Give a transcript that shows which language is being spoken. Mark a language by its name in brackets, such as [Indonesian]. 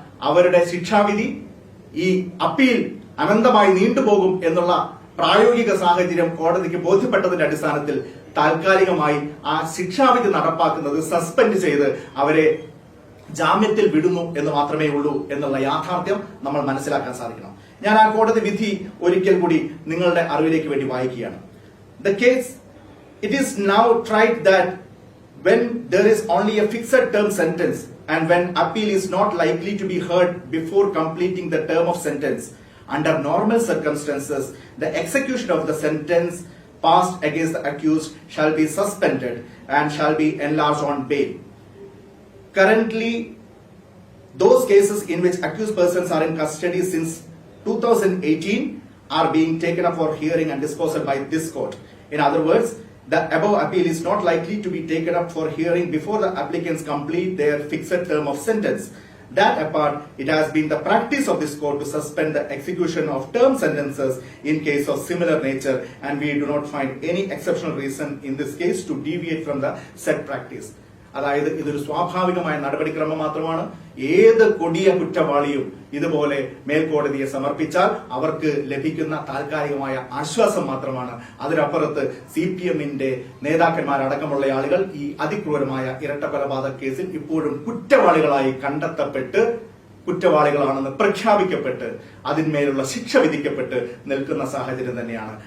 [Malayalam] അവരുടെ ശിക്ഷാവിധി, ഈ അപ്പീൽ അനന്തമായി നീണ്ടുപോകും എന്നുള്ള പ്രായോഗിക സാഹചര്യം കോടതിക്ക് ബോധ്യപ്പെട്ടതിന്റെ അടിസ്ഥാനത്തിൽ താൽക്കാലികമായി ആ ശിക്ഷാവിധി നടപ്പാക്കുന്നത് സസ്പെൻഡ് ചെയ്ത് അവരെ ജാമ്യത്തിൽ വിടുന്നു എന്ന് മാത്രമേ ഉള്ളൂ എന്നുള്ള യാഥാർത്ഥ്യം നമ്മൾ മനസ്സിലാക്കാൻ സാധിക്കണം. ഞാൻ ആ കോടതി വിധി ഒരിക്കൽ കൂടി നിങ്ങളുടെ അറിവിലേക്ക് വേണ്ടി വായിക്കുകയാണ്. [English] The case, it is now tried that when there is only a fixed term sentence and when appeal is not likely to be heard before completing the term of sentence, under normal circumstances, the execution of the sentence passed against the accused shall be suspended and shall be enlarged on bail. Currently, those cases in which accused persons are in custody since 2018 are being taken up for hearing and disposal by this court. In other words, the above appeal is not likely to be taken up for hearing before the applicants complete their fixed term of sentence. That apart, it has been the practice of this court to suspend the execution of term sentences in case of similar nature, and we do not find any exceptional reason in this case to deviate from the said practice. [Malayalam] അതായത് ഇതൊരു സ്വാഭാവികമായ നടപടിക്രമം മാത്രമാണ്. ഏത് കൊടിയ കുറ്റവാളിയും ഇതുപോലെ മേൽക്കോടതിയെ സമർപ്പിച്ചാൽ അവർക്ക് ലഭിക്കുന്ന താൽക്കാലികമായ ആശ്വാസം മാത്രമാണ്. അതിനപ്പുറത്ത് CPM-ന്റെ നേതാക്കന്മാരടക്കമുള്ള ആളുകൾ ഈ അതിക്രൂരമായ ഇരട്ട കൊലപാതക കേസിൽ ഇപ്പോഴും കുറ്റവാളികളായി കണ്ടെത്തപ്പെട്ട് കുറ്റവാളികളാണെന്ന് പ്രഖ്യാപിക്കപ്പെട്ട് അതിന്മേലുള്ള ശിക്ഷ വിധിക്കപ്പെട്ട് നിൽക്കുന്ന സാഹചര്യം തന്നെയാണ്.